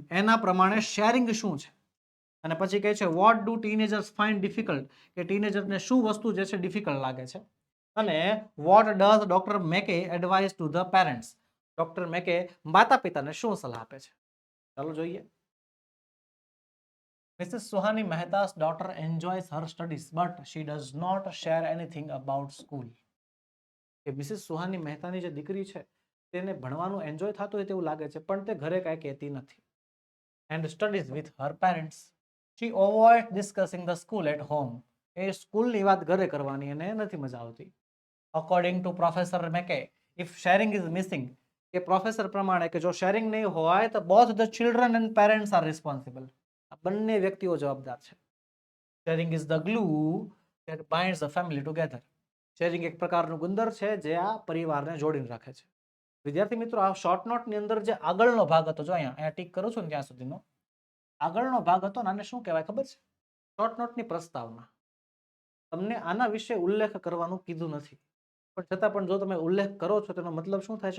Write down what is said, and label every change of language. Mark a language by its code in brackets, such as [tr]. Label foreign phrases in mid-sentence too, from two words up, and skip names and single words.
[gu] એના પ્રમાણે શેરિંગ શું છે? અને પછી કહે છે [en] What do teenagers find difficult? [gu] કે ટીનેજરને શું વસ્તુ જે છે ડિફિકલ્ટ લાગે છે? અને [en] What does Doctor Mackay advise to the parents? [gu] ડોક્ટર મેકે માતા પિતાને શું સલાહ આપે છે? ચાલો જોઈએ. [en] Mrs. Suhani Mehta's daughter enjoys her studies, but she does not share anything about school. [gu] કે મિસિસ સુહાની મહેતાની જે દીકરી છે તેને ભણવાનું એન્જોય થતું હોય તેવું લાગે છે પણ તે ઘરે કાંઈ કહેતી નથી. [en] And studies with her parents. She avoids discussing the school at home. [gu] એ સ્કૂલની વાત ઘરે કરવાની એને નથી મજા આવતી. [en] According to Professor Mackay, if sharing is missing, [gu] કે પ્રોફેસર પ્રમાણે કે જો શેરિંગ નહીં હોય તો [en] both the children and parents are responsible. [gu] આ બંને વ્યક્તિઓ જવાબદાર છે. [en] Sharing is the glue that binds the family together. [gu] શેરિંગ એક પ્રકારનું ગુંદર છે જે આ પરિવારને જોડીને રાખે છે. વિદ્યાર્થી મિત્રો, આ શોર્ટ નોટની અંદર જે આગળનો ભાગ હતો, જો અહીંયા ટીક કરું છું ને ત્યાં સુધીનો આગળનો ભાગ હતો ને, આને શું કહેવાય ખબર છે? શોર્ટ નોટની પ્રસ્તાવના. તમને આના વિશે ઉલ્લેખ કરવાનું કીધું નથી, પણ છતાં પણ જો તમે ઉલ્લેખ કરો છો તેનો મતલબ શું થાય છે?